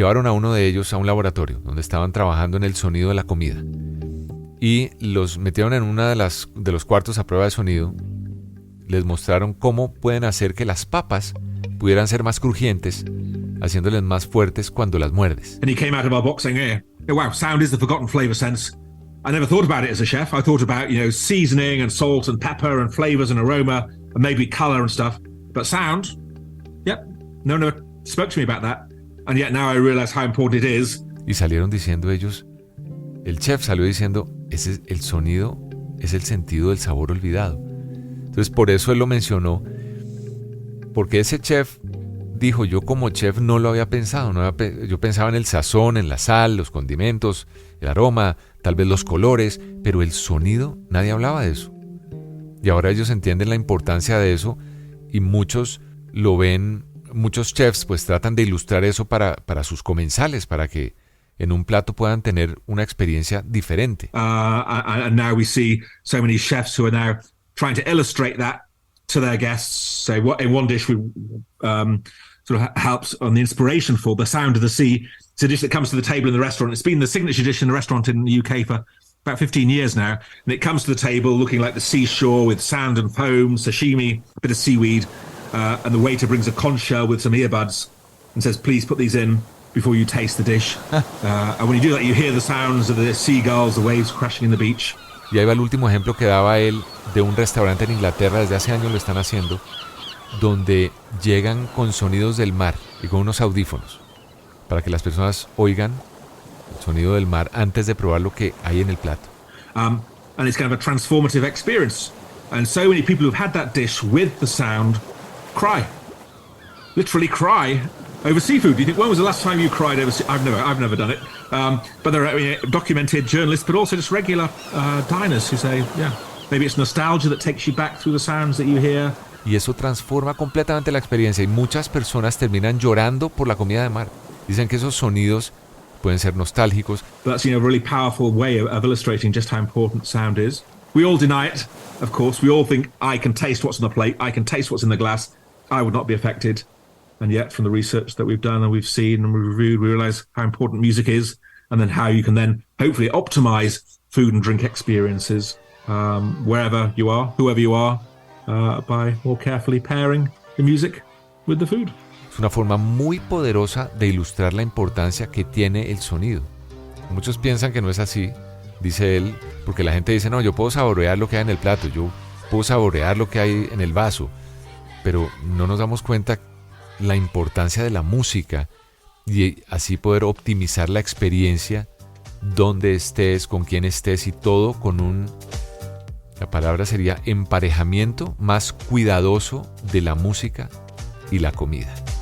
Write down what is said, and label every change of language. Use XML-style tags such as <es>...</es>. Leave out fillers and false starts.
<es>Llevaron a uno de ellos a un laboratorio donde estaban trabajando en el sonido de la comida. Y los metieron en una de los cuartos a prueba de sonido. Les mostraron cómo pueden hacer que las papas pudieran ser más crujientes, haciéndoles más fuertes cuando las muerdes.</es> <en>And he came out of our box saying, "Yeah, wow, sound is the forgotten flavor sense. I never thought about it as a chef. I thought about, seasoning and salt and pepper and flavors and aroma and maybe color and stuff. But sound, yep, no, spoke to me about that, and yet now I realize how important it is.</en> <es>Y salieron diciendo ellos, el chef salió diciendo, ese es el sonido, es el sentido del sabor olvidado. Entonces por eso él lo mencionó, porque ese chef dijo, yo como chef no lo había pensado, yo pensaba en el sazón, en la sal, los condimentos, el aroma, tal vez los colores, pero el sonido, nadie hablaba de eso. Y ahora ellos entienden la importancia de eso y muchos lo ven, muchos chefs pues tratan de ilustrar eso para sus comensales, para que en un plato puedan tener una experiencia diferente.</es> <en>And now we see so many chefs who are now trying to illustrate that to their guests. So in one dish we sort of helps on the inspiration for the sound of the sea. It's a dish that comes to the table in the restaurant. It's been the signature dish in the restaurant in the UK for about 15 years now. And it comes to the table looking like the seashore with sand and foam, sashimi, a bit of seaweed. And the waiter brings a conch shell with some earbuds and says, please put these in before you taste the dish. And when you do that, you hear the sounds of the seagulls, the waves crashing in the beach.</en> <es>Y ahí va el último ejemplo que daba él de un restaurante en Inglaterra, desde hace años lo están haciendo, donde llegan con sonidos del mar y con unos audífonos para que las personas oigan el sonido del mar antes de probar lo que hay en el plato.</es> <en>And it's kind of a transformative experience. And so many people who've had that dish with the sound cry. Literally cry over seafood. Do you think, when was the last time you cried over seafood? I've never done it. But there are documented journalists, but also just regular diners who say, yeah, maybe it's nostalgia that takes you back through the sounds that you hear.</en> <es>Y eso transforma completamente la experiencia y muchas personas terminan llorando por la comida de mar. Dicen que esos sonidos pueden ser nostálgicos.</es> <en>That's, a really powerful way of illustrating just how important sound is. We all deny it, of course. We all think, I can taste what's on the plate, I can taste what's in the glass, I would not be affected. And yet, from the research that we've done and we've seen and we've reviewed, we realize how important music is, and then how you can then hopefully optimize food and drink experiences wherever you are, whoever you are, by more carefully pairing the music with the food.</en> <es>Es una forma muy poderosa de ilustrar la importancia que tiene el sonido. Muchos piensan que no es así, dice él, porque la gente dice, no, yo puedo saborear lo que hay en el plato, yo puedo saborear lo que hay en el vaso, pero no nos damos cuenta la importancia de la música y así poder optimizar la experiencia donde estés, con quién estés y todo con la palabra sería emparejamiento más cuidadoso de la música y la comida.</es>